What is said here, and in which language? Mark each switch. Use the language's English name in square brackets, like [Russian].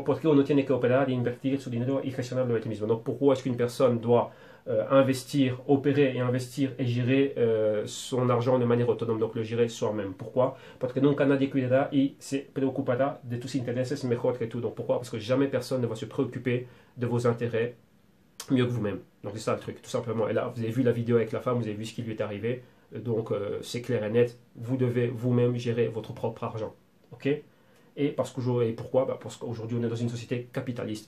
[Spanish] ¿Por qué uno tiene que operar y invertir su dinero y gestionarlo él mismo? [French] Donc, pourquoi est-ce qu'une personne doit investir, opérer et investir et gérer son argent de manière autonome, donc le gérer soi-même. Pourquoi? Parce que [Spanish] nunca nadie cuidará y se preocupará de tus intereses mejor que tú. [French] Donc pourquoi? Parce que jamais personne ne va se préoccuper de vos intérêts mieux que vous-même. Donc c'est ça le truc, tout simplement. Et là, vous avez vu la vidéo avec la femme, vous avez vu ce qui lui est arrivé. Donc c'est clair et net, vous devez vous-même gérer votre propre argent. Ok? Et pourquoi? Parce qu'aujourd'hui, on est dans une société capitaliste.